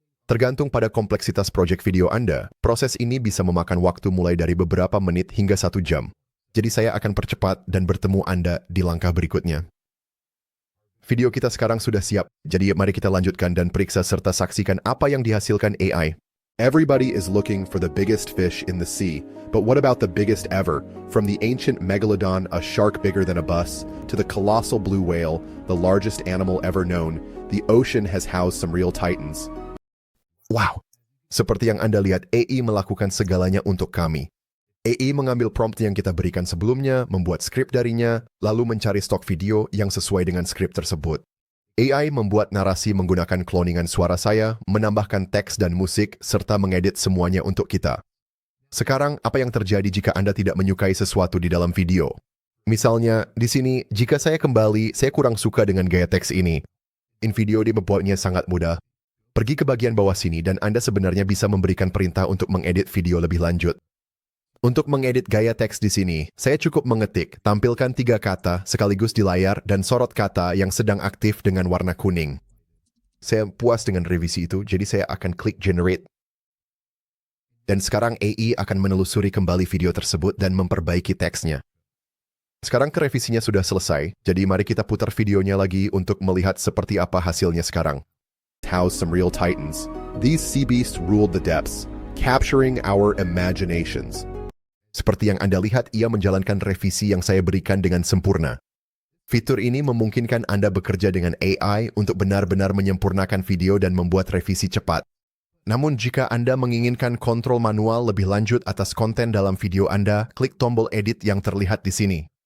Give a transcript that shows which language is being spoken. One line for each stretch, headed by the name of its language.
Indonesian: Tergantung pada kompleksitas proyek video Anda, proses ini bisa memakan waktu mulai dari beberapa menit hingga 1 jam. Jadi saya akan percepat dan bertemu Anda di langkah berikutnya. Video kita sekarang sudah siap, jadi mari kita lanjutkan dan periksa serta saksikan apa yang dihasilkan AI.
English: Everybody is looking for the biggest fish in the sea, but what about the biggest ever? From the ancient megalodon, a shark bigger than a bus, to the colossal blue whale, the largest animal ever known, the ocean has housed some real titans.
Indonesian: Wow! Seperti yang Anda lihat, AI melakukan segalanya untuk kami. AI mengambil prompt yang kita berikan sebelumnya, membuat skrip darinya, lalu mencari stok video yang sesuai dengan skrip tersebut. AI membuat narasi menggunakan cloningan suara saya, menambahkan teks dan musik, serta mengedit semuanya untuk kita. Sekarang, apa yang terjadi jika Anda tidak menyukai sesuatu di dalam video? Misalnya, di sini, jika saya kembali, saya kurang suka dengan gaya teks ini. InVideo membuatnya sangat mudah. Pergi ke bagian bawah sini dan Anda sebenarnya bisa memberikan perintah untuk mengedit video lebih lanjut. Untuk mengedit gaya teks di sini, saya cukup mengetik, tampilkan 3 kata sekaligus di layar dan sorot kata yang sedang aktif dengan warna kuning. Saya puas dengan revisi itu, jadi saya akan klik generate. Dan sekarang AI akan menelusuri kembali video tersebut dan memperbaiki teksnya. Sekarang revisinya sudah selesai, jadi mari kita putar videonya lagi untuk melihat seperti apa hasilnya sekarang.
English: House some real titans. These sea beasts ruled the depths, capturing our imaginations.
Indonesian: Seperti yang Anda lihat, ia menjalankan revisi yang saya berikan dengan sempurna. Fitur ini memungkinkan Anda bekerja dengan AI untuk benar-benar menyempurnakan video dan membuat revisi cepat. Namun jika Anda menginginkan kontrol manual lebih lanjut atas konten dalam video Anda, klik tombol edit yang terlihat di sini.